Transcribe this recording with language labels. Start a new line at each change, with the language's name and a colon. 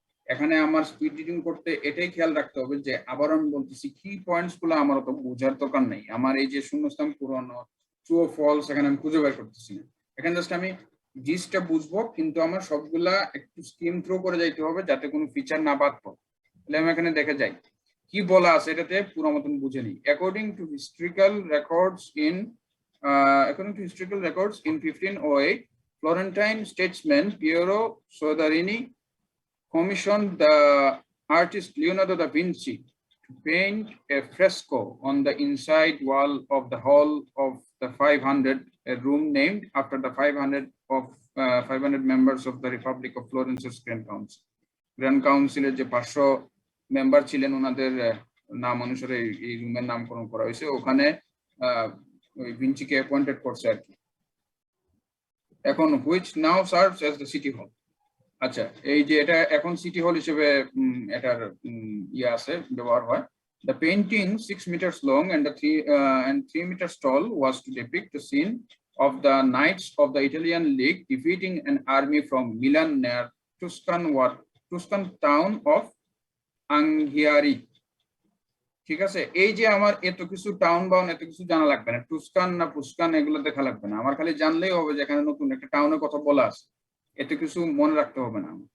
Bangla: এখানে আমার speed reading করতে এটাই খেয়াল রাখতে হবে যে, আবার আমি বলতেছি, কি পয়েন্টস গুলো আমার অত বোঝার দরকার নেই। আমার এই যে শূন্যস্থান পুরনো, ট্রু ও ফলস, এখানে আমি খুঁজে বের করতেছি না। এখানে জাস্ট আমি জিসটা বুঝবো, কিন্তু আমার সবগুলা একটু স্কিম থ্রু করে যাইতে হবে যাতে কোনো ফিচার না বাদ পড়ে। তাহলে আমি এখানে দেখে যাই কি বলা আছে, এটাতে পুরো মতন বুঝে নিই।
English: According to historical records in 1508, Florentine statesman Piero Soderini commissioned the artist Leonardo da Vinci to paint a fresco on the inside wall of the hall of the 500, a room named after the 500 members of the Republic of Florence's Grand Council.
Bangla: Grand Council যে 500 member ছিলেন, ওনাদের নাম অনুসারে এই রুমের নামকরণ করা হয়েছে। ওখানে ওই ভিঞ্চিকে অ্যাপয়েন্টেড করছে আর কি।
English: এখন which now serves as the city hall.
Bangla: আচ্ছা, এই যে এটা এখন সিটি হল হিসেবে এটার ইয়ে আছে, ব্যবহার হয়।
English: The painting 6 meters long and 3 meters tall was to depict the scene of the Knights of the Italian League defeating an army from Milan near Tuscan town of Anghiari.
Bangla: ঠিক আছে, এই যে আমার এত কিছু টাউন বাউন এত কিছু জানা লাগবে না, টুস্কান না পুস্কান এগুলো দেখা লাগবে না, আমার খালি জানলেই হবে যে এখানে নতুন একটা টাউনের কথা বলা আছে, এত কিছু মনে রাখতে হবে না।